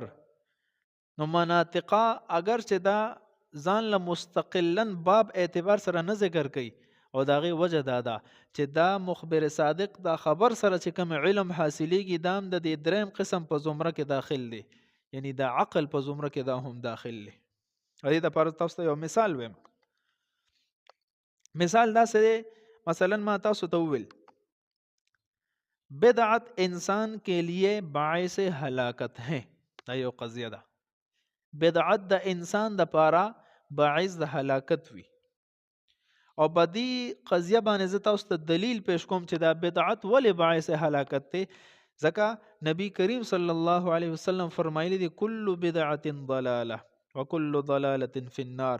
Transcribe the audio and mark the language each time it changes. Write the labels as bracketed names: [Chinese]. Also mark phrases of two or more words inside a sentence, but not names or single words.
[Pashto] نو مناطقه اگر چې دا ځان له مستقلا باب اعتبار سره نه ذکر کوي او د هغې وجه دا ده چې دا مخبر صادق دا خبر سره چې کوم علم حاصلېږي دا هم د دې دریم قسم په زمره کې داخل دی، یعنی د عقل په زمره کې دا هم داخل دی. د دې دپاره تاسو ته یو مثال ویم. مثال داسې دی، مثلا ما تاسو ته وویل [Urdu] بدعت انسان کے لیے باعث ہلاکت ہے. [Pashto] دا یو قضیه ده. بدعت د انسان د پاره باعث د هلاکت وي. او بدی قضیه باندې زه تاسو ته دلیل پیش کوم چې دا بدعت ولې باعث هلاکت دی. ځکه نبی کریم [Arabic] صلی الله علیه وسلم [Pashto] فرمایلی دی [Arabic] کل بدعت ضلاله وکل ضلاله فی النار.